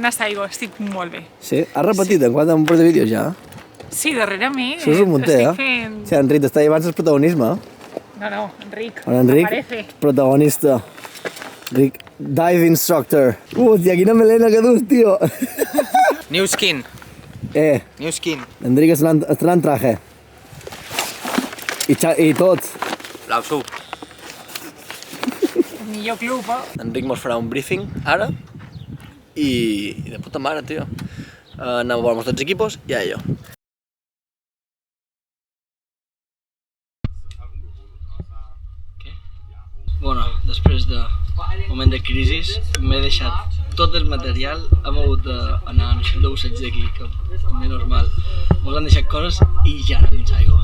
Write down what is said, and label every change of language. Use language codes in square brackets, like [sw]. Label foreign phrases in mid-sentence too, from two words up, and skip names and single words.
[ca] En esta aigua, estic molt bé. Sí? Has repetit en quant un parell de vídeos ja? Sí, darrerament. Això és un munter, estic fent... Sí, Enric, t'està llevant el protagonisme. No, Enric. Hola, Enric, Aparece. protagonista. Enric, [en] dive instructor. [ca] Hòstia, quina melena que dus, tio. [en] New skin. New skin. [ca] Enric estrenant traje. I tot. Blau Sub. Millor club, eh? Enric mos farà un briefing ara i de puta mare, tio. Anem a veure els dos equipos i [es] a ello. [ca] Bueno, després de moment de crisi m'he deixat tot el material, hem hagut d'anar a un xip de busseig d'aquí, que menys mal mos han deixat coses i ja anem dins aigua.